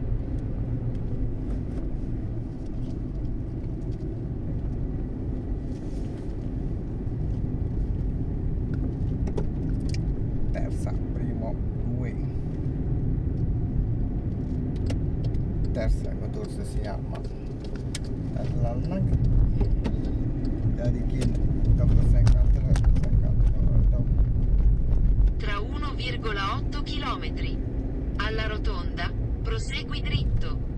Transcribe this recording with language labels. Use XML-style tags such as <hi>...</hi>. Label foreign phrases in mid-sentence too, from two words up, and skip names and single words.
<it>terza primo due terza</it> <wo>nga door sa signal ma ak lal nag daal di génn tam la 50 la 50 daw</wo> <it>Tra 1,8 km. Alla rotonda, prosegui dritto.</it>